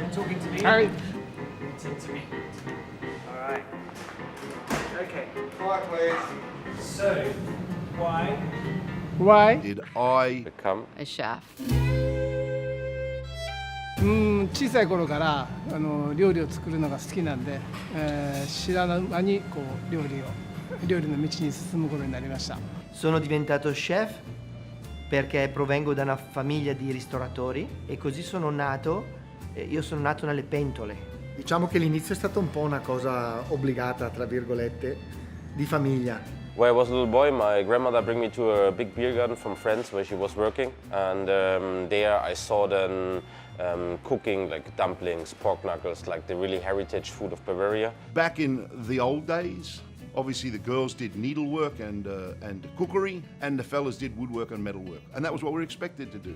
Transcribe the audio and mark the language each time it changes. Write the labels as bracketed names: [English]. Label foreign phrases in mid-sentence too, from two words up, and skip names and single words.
[English] talking to me? All right. To me. All right. Okay. Quiet, please. So, why Why? Did I become A chef. [Japanese] 小さい頃から料理を作るのが好きなんで、知らぬ間にこう料理の道に進むことになりました。 [Italian] Sono diventato chef perché provengo da una famiglia di ristoratori e così sono nato, io sono nato nelle pentole. Diciamo che l'inizio è stata un po' una cosa obbligata, tra virgolette, di famiglia. [English] When I was a little boy, my grandmother bring me to a big beer garden from France where she was working, and there I saw them cooking like dumplings, pork knuckles, like the really heritage food of Bavaria. back in the old days? Obviously, the girls did needlework and cookery, and the fellas did woodwork and metalwork, and that was what we were expected to do.